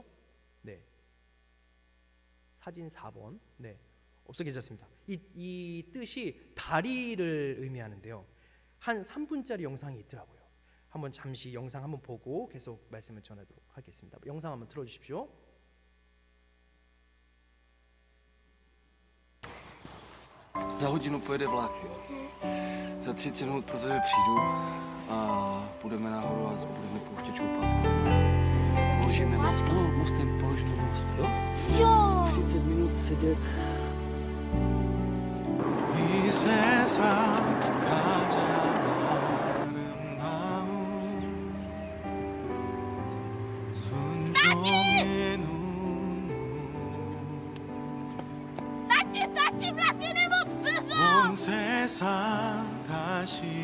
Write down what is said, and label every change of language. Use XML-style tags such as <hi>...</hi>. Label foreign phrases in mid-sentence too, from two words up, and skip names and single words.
<ko>네, 사진 4번. 네, 없어 계셨습니다. 이 뜻이 다리를 의미하는데요, 한 3분짜리 영상이 있더라고요. 한번 잠시 영상 한번 보고 계속 말씀을 전하도록 하겠습니다. 영상 한번 틀어주십시오.</ko> <cs>Za hodinu pojede vlak, jo. Za 30 minut pro tebe přijdu a půjdeme nahoru a budeme pouštět čoupat. Položíme most, no, mostem položíme most, jo? Jo! 30 minut sedět.</cs> <ko>이 세상 가장 아름다운 순종의 눈물 온 세상 다시</ko>